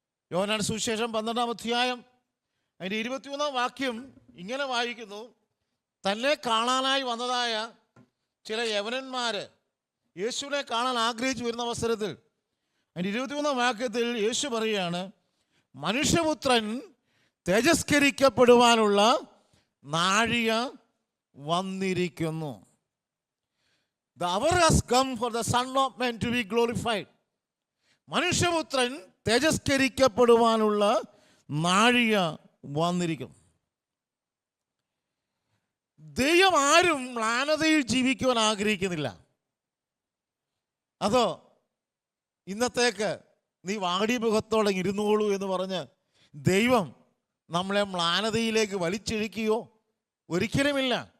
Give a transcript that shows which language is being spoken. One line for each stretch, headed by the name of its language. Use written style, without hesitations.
Malayalam: യോഹന്നാൻ സുവിശേഷം 12-ാം അധ്യായം അതിൻ്റെ 23-ാം വാക്യം ഇങ്ങനെ വായിക്കുന്നു: തന്നെ കാണാനായി വന്നതായ ചില യവനന്മാർ യേശുവിനെ കാണാൻ ആഗ്രഹിച്ചു വരുന്ന അവസരത്തിൽ അതിൻ്റെ 23-ാം വാക്യത്തിൽ യേശു പറയുകയാണ്, മനുഷ്യപുത്രൻ തേജസ്കരിക്കപ്പെടുവാനുള്ള നാഴിക വന്നിരിക്കുന്നു.
English: The hour has come for the Son of Man to be glorified.
Malayalam: മനുഷ്യപുത്രൻ തേജസ്കരിക്കപ്പെടുവാനുള്ള നാഴിക വന്നിരിക്കുന്നു. ദൈവം ആരും മ്ലാനതയിൽ ജീവിക്കുവാൻ ആഗ്രഹിക്കുന്നില്ല. അതോ ഇന്നത്തേക്ക് നീ വാടി മുഖത്തോടെ ഇരുന്നോളൂ എന്ന് പറഞ്ഞ് ദൈവം നമ്മളെ മ്ലാനതയിലേക്ക് വലിച്ചിഴക്കുകയോ? ഒരിക്കലുമില്ല.